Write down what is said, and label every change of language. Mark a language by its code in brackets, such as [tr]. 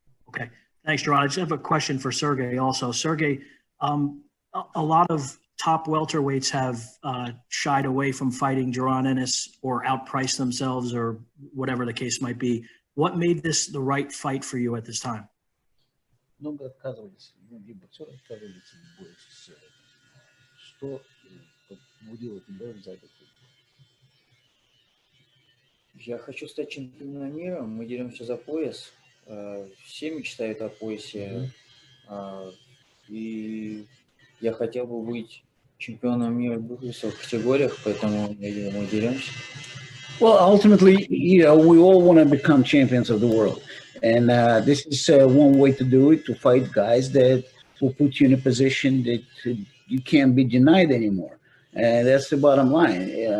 [en] Okay, thanks, Jaron. I just have a question for Sergey also. Sergey, a lot of top welterweights have shied away from fighting Jaron Ennis or outpriced themselves or whatever the case might be. What made this the right fight for you at this time? [ru] Много отказывались, многие боксеры отказывались в бою с что побудило тебя взять этот бой? Я хочу стать чемпионом мира. Мы деремся за пояс. Все мечтают о поясе. И я хотел бы быть чемпионом мира в двух весовых категориях, поэтому мы деремся. [en] Well, ultimately, we all want to become champions of the world. And this is one way to do it, to fight guys that will put you in a position that you can't be denied anymore. And that's the bottom line.